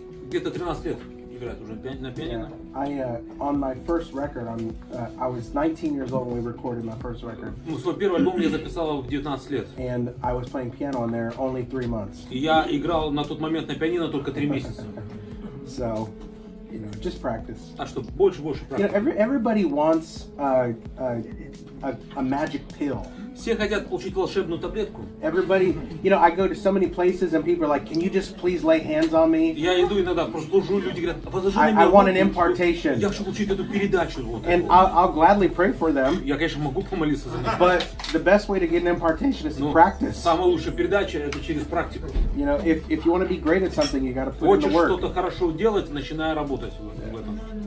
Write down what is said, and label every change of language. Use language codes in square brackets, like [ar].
[ru] Где-то 13 лет играет уже на пианино. [en] On my first record, I was 19 years old when we recorded my first record, [ru] Свой первый альбом я записал в 19 лет. [en] and I was playing piano on there only 3 months. [ru] И я играл на тот момент на пианино только 3 месяца. [en] So, just practice. [ru] Так что больше практики. [en] Everybody wants a magic pill. [ru] Все хотят получить волшебную таблетку. [en] Everybody, I go to so many places and people are like, "Can you just please lay hands on me? [ru] Я иду иногда, просто служу, люди говорят, возложи на [en] I [ru] меня [en] want an [ru] руку, [en] impartation." [ru] я хочу получить эту передачу. Вот [en] And [ru] эту. [en] I'll gladly pray for them, [ru] Я, конечно, могу помолиться за них. [en] but the best way to get an impartation is to [ru] Но [en] practice. [ru] самая лучшая передача это через практику. [en] If you want to be great at something, you got to put in [ru] Хочешь [en] the work. [ru] что-то хорошо делать, начинай работать в этом.